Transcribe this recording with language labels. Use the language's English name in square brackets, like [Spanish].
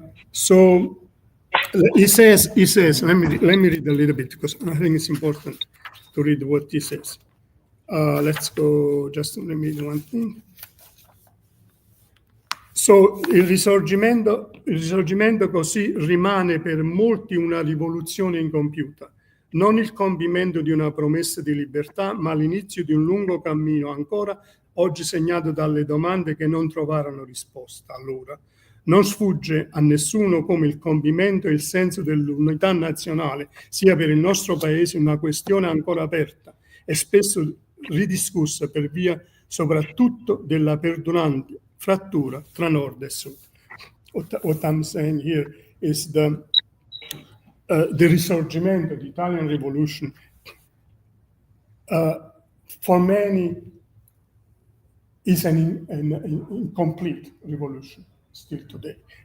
[English] So he says, let me read a little bit, because I think it's important to read what he says. Let's go, just let me do one thing. [Italian] So il risorgimento così rimane per molti una rivoluzione incompiuta, non il compimento di una promessa di libertà, ma l'inizio di un lungo cammino ancora oggi segnato dalle domande che non trovarono risposta allora. Non sfugge a nessuno come il compimento e il senso dell'unità nazionale sia per il nostro Paese una questione ancora aperta e spesso ridiscussa per via soprattutto della perdurante frattura tra nord e sud. [English] What I'm saying here is the risorgimento, the Italian Revolution, for many is an incomplete revolution still today.